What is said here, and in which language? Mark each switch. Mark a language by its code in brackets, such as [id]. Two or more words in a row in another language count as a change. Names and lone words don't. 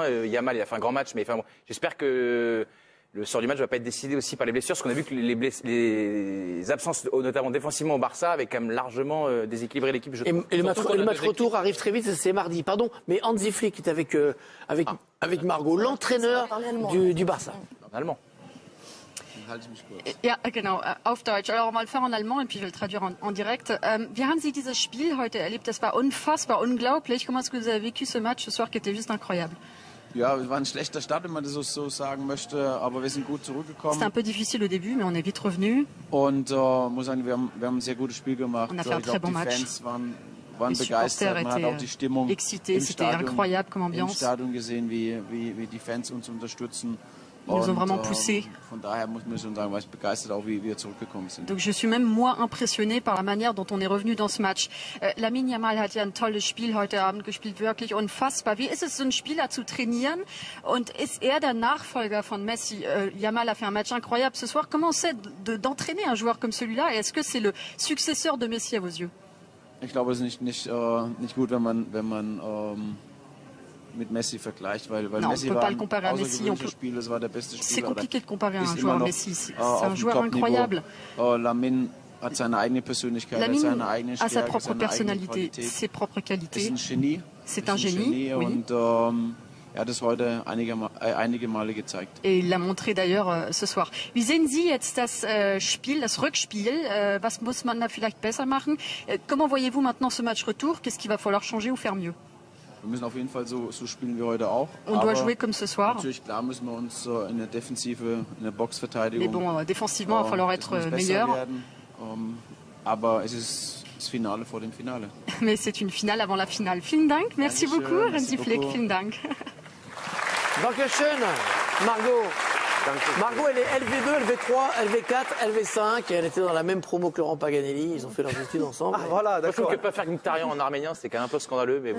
[fr] Yamal, il a fait un grand match, mais enfin, bon, j'espère que le sort du match ne va pas être décidé aussi par les blessures, parce qu'on a vu que les absences, notamment défensivement au Barça, avaient quand même largement déséquilibré l'équipe. Et le match retour arrive très vite, c'est mardi. Pardon, mais Hansi Flick est avec Margot, l'entraîneur du Barça. Allemand. [de] Ja, genau, auf Deutsch. [fr] Alors, on va le faire en allemand et puis je vais le traduire en direct. [de] Wie haben Sie dieses Spiel heute erlebt? Das war unfassbar, unglaublich. [fr] Comment est-ce que vous avez vécu ce match ce soir qui était juste incroyable? [de] Ja, es war ein schlechter Start, wenn man das so sagen möchte, aber wir sind gut zurückgekommen. [fr] C'était un peu difficile au début, mais on est vite revenu. [de] Und muss sagen, wir haben ein sehr gutes Spiel gemacht. [fr] On a fait un très bon match. [de] Fans waren [fr] Les supporters [de] begeistert. Man hat auch die Stimmung [fr] excités, c'était incroyable comme [de] im [fr] ambiance. [de] Stadion gesehen, wie die Fans uns unterstützen. [fr] Ils nous ont vraiment poussé. [de] Von daher muss man schon sagen, war ich begeistert, auch wie wir zurückgekommen sind. [fr] Donc je suis même moi impressionné par la manière dont on est revenu dans ce match. [de] Lamine Yamal hat ja ein tolles Spiel heute Abend gespielt, wirklich unfassbar. Wie ist es, so einen Spieler zu trainieren? Und ist er der Nachfolger von Messi? [fr] Yamal a fait un match incroyable ce soir. Comment c'est d'entraîner un joueur comme celui-là? Et est-ce que c'est le successeur de Messi à vos yeux? [de] Ich glaube, es ist nicht gut, wenn man mit Messi vergleicht, weil [fr] non, [de] Messi [fr] on peut [de] war [fr] pas le comparer à Messi. [de] Das war der beste Spieler. [fr] C'est compliqué de comparer un joueur à Messi. C'est un joueur incroyable. [de] Lamine hat seine eigene Persönlichkeit, hat seine eigene Stärke, [fr] a sa propre personnalité, ses propres qualités. C'est un génie, oui. [de] Und er hat es heute einige Male gezeigt. [fr] Et il l'a montré d'ailleurs ce soir. [de] Wie sehen Sie jetzt das Spiel, das Rückspiel? Was muss man da vielleicht besser machen? [fr] Comment voyez-vous maintenant ce match retour? Qu'est-ce qu'il va falloir changer ou faire mieux? [de] Wir müssen auf jeden Fall so spielen wie heute auch. [fr] On doit jouer comme ce soir. [de] Natürlich, klar müssen wir uns in der Defensive, in der Boxverteidigung. [fr] Mais bon, défensivement, il va falloir être meilleur. [de] Aber es ist das Finale vor dem Finale. [fr] Mais c'est une finale avant la finale. [de] Vielen Dank, [fr] merci beaucoup, [de] Hansi Flick. Vielen Dank. Dankeschön, Margot. [fr] Margot, elle est LV2, LV3, LV4, LV5 et elle était dans la même promo que Laurent Paganelli. Ils ont fait leurs études ensemble. Ah, voilà, d'accord. Je trouve que pas faire Mkhitaryan en arménien, c'est quand même un peu scandaleux, mais bon.